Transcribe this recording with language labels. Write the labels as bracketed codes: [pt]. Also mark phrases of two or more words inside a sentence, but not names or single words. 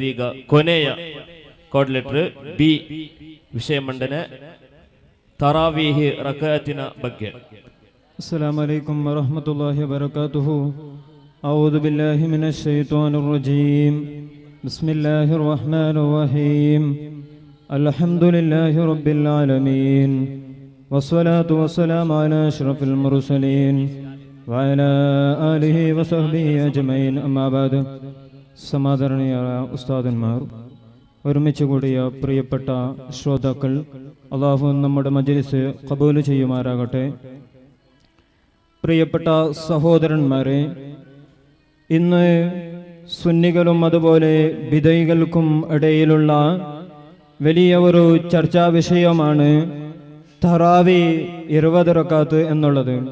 [kn] ಈಗ ಕೊನೆಯ [en] code letter B [kn] ವಿಷಯ ಮಂಡನೆ ತರಾವೀಹಿ ರಕಅತಿನ ಬಗ್ಗೆ. [ar] السلام عليكم ورحمة الله وبركاته. أعوذ بالله من الشيطان الرجيم. بسم الله الرحمن الرحيم. الحمد لله رب العالمين والصلاة والسلام على أشرف المرسلين وعلى آله وصحبه أجمعين أما بعد [ml] സമാദരണീയരായ ഉസ്താദന്മാർ, ഒരുമിച്ച് കൂടിയ പ്രിയപ്പെട്ട ശ്രോതാക്കൾ, അള്ളാഹു നമ്മുടെ മജ്‌ലിസ് ഖബൂൽ ചെയ്യുമാറാകട്ടെ. പ്രിയപ്പെട്ട സഹോദരന്മാരെ, ഇന്ന് സുന്നികളും അതുപോലെ ബിദഈകൾക്കും ഇടയിലുള്ള വലിയ ഒരു ചർച്ചാ വിഷയമാണ് തറാവി 20 റക്അത്ത് എന്നുള്ളത്.